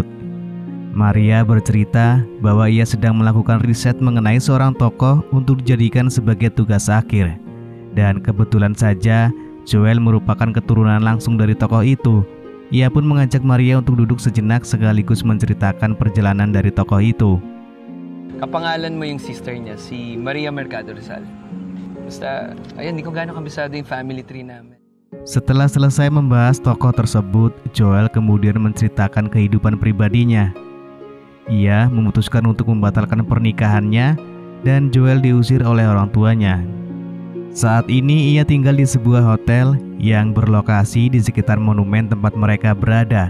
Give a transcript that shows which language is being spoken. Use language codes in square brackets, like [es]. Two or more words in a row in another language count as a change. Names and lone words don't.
[id] Maria bercerita bahwa ia sedang melakukan riset mengenai seorang tokoh untuk dijadikan sebagai tugas akhir. Dan kebetulan saja Joel merupakan keturunan langsung dari tokoh itu. Ia pun mengajak Maria untuk duduk sejenak sekaligus menceritakan perjalanan dari tokoh itu. [tl] Kapangalan mo yung sister niya, si Maria Mercado Rizal. Basta, ayun, hindi ko gaano kabisado yung [en] family tree [tl] namin. [id] Setelah selesai membahas tokoh tersebut, Joel kemudian menceritakan kehidupan pribadinya. Ia memutuskan untuk membatalkan pernikahannya dan Joel diusir oleh orang tuanya. Saat ini ia tinggal di sebuah hotel yang berlokasi di sekitar monumen tempat mereka berada.